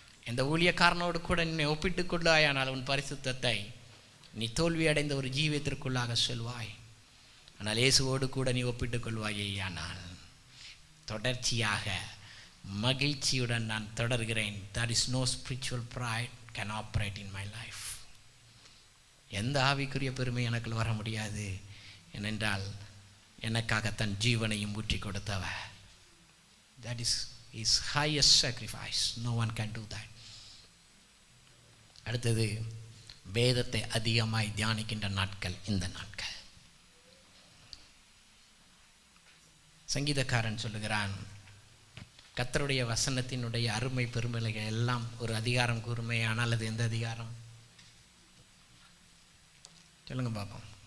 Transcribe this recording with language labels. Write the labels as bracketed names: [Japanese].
[Tamil] இந்த ஊழியக்காரனோடு கூட நீ ஒப்பிட்டுக் கொள்ளாயானால் உன் பரிசுத்தத்தை நீ தோல்வி அடைந்த ஒரு ஜீவியத்திற்குள்ளாக சொல்வாய். ஆனால் இயேசுவோடு கூட நீ ஒப்பிட்டுக் கொள்வாயேயானால் தொடர்ச்சியாக மகிழ்ச்சியுடன் நான் தொடர்கிறேன். [English] There is no spiritual pride can operate in my life. [Tamil] எந்த ஆவிக்குரிய பெருமை எனக்கு வர முடியாது. ஏனென்றால் எனக்காக தன் ஜீவனையும் ஊற்றி கொடுத்தவர். [English] That is his highest sacrifice. No one can do that. [Tamil] அடுத்தது வேதத்தை அதிகமாய் தியானிக்கின்ற நாட்கள் இந்த நாட்கள். சங்கீதக்காரன் சொல்லுகிறான், கர்த்தருடைய வசனத்தினுடைய அருமை பெருமைகள் எல்லாம் ஒரு அதிகாரம் கூர்மையானால் அது எந்த அதிகாரம் சொல்லுங்க பார்ப்போம்.